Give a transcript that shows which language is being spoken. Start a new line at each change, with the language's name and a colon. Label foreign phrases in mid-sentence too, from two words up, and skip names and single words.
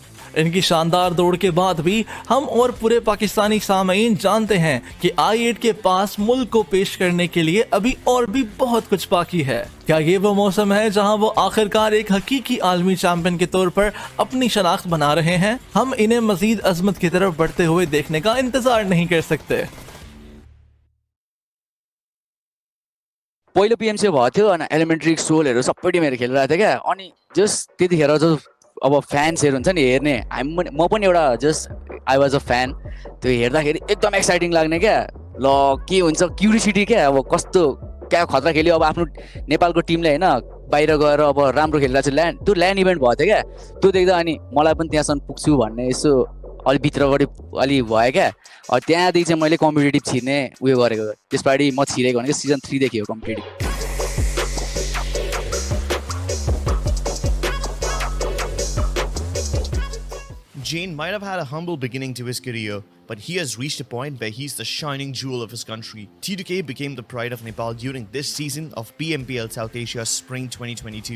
Urdu: انکی شاندار دوڑ کے بعد بھی ہم اور پورے پاکستانی سامعین جانتے ہیں کہ i8 کے پاس ملک کو پیش کرنے کے لیے ابھی اور بھی بہت کچھ باقی ہے. کیا یہ وہ موسم ہے جہاں وہ آخرکار ایک حقیقی عالمی چیمپئن کے طور پر اپنی شناخت بنا رہے ہیں? ہم انہیں مزید عظمت کی طرف بڑھتے ہوئے دیکھنے کا انتظار نہیں کر سکتے.
Nepali: पहिलो PMC भएको थियो अनि एलिमेन्ट्री सोलहरू सबै टिमहरू खेलिरहेको थियो क्या, अनि जस्ट त्यतिखेर जो अब फ्यान्सहरू हुन्छ नि हेर्ने, म पनि एउटा जस्ट
English: I was a fan,
Nepali: त्यो हेर्दाखेरि एकदम एक्साइटिङ लाग्ने क्या। ल के हुन्छ क्युरियोसिटी क्या, अब कस्तो क्या खतरा खेल्यो, अब आफ्नो नेपालको टिमले होइन बाहिर गएर अब राम्रो खेलिरहेको छ। त्यो
English: LAN event
Nepali: भएको थियो क्या, त्यो देख्दा अनि मलाई पनि त्यहाँसम्म पुग्छु भन्ने यसो अलि भित्रबाट अलि भयो क्या। त्यहाँदेखि चाहिँ मैले कम्पिटेटिभ छिर्ने उयो गरेको, त्यसपालि म छिरेको भनेको सिजन 3 देखि हो कम्पिटेटिभ।
English: Jyan might have had a humble beginning to his career, but he has reached a point where he's the shining jewel of his country. T2K became the pride of Nepal during this season of PMPL South Asia Spring 2022.